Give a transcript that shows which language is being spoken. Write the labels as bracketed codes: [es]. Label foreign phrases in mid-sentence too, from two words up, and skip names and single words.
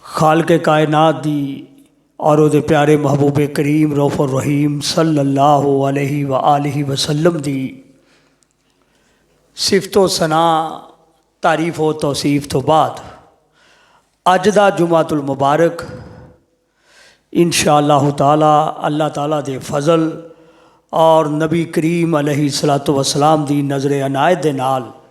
[pa] خالق کائنات دی اور اوہدے پیارے محبوب کریم رؤف الرحیم [ar] صلی اللہ علیہ و آلہ وسلم [pa] دی صفت و ثنا تعریف و توصیف توں بعد اج دا جمعۃ المبارک [ar] ان شاء اللہ تعالیٰ اللہ تعالیٰ [pa] دے فضل اور نبی کریم [ar] علیہ الصلوٰۃ والسلام [pa] دی نظر عنایت دے نال